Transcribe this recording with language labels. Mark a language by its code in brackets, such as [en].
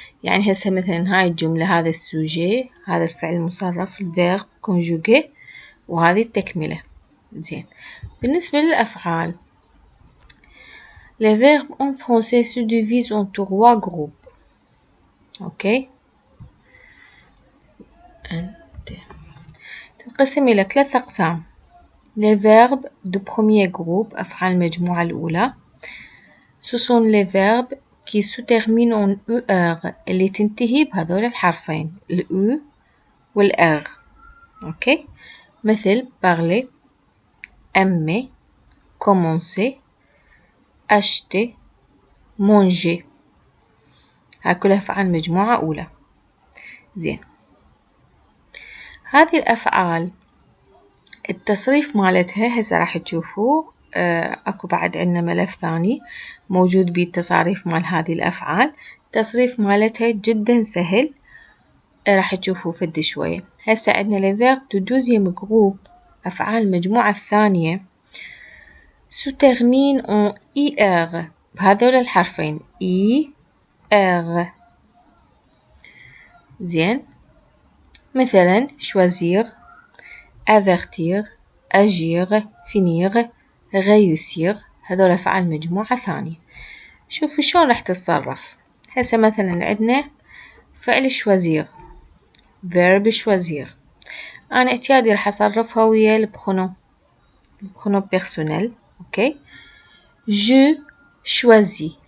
[ar] يعني هسه مثلا هاي الجملة، هذا السوجي، هذا الفعل المصرف الفيرب conjugué، وهذه التكملة. زين، بالنسبة للأفعال [fr] les verbes en français se divisent en 3 groupes. [ar] أوكي، تنقسم إلى 3 أقسام. [fr] les verbes de premier groupe [ar] أفعال المجموعة الأولى [fr] ce sont les verbes qui se terminent en ER [ar] اللي تنتهي بهذول الحرفين الأو والأغ. أوكي، مثل [fr] parler، aimer، commencer، acheter، manger. [ar] هاي كلها أفعال مجموعة أولى. زين، هذه الأفعال التصريف مالتها هسه راح تشوفوه. أكو بعد عندنا ملف ثاني موجود بيه التصاريف مال هذه الأفعال. التصريف مالتها جدا سهل، راح تشوفوه فد شوية. هسه عندنا [fr] les verbes du deuxième groupe [ar] أفعال المجموعة الثانية [fr] se terminent en IR [ar] بهذول الحرفين [fr] IR. [ar] زين، مثلا [fr] choisir، avertir، agir، finir، réussir. [ar] هذول أفعال مجموعة ثانية. شوفوا شلون راح تتصرف. هسه مثلا عندنا فعل choisir verb choisir، أنا اعتيادي راح أصرفها ويا البرونوم personnel. أوكي، [fr] je choisis.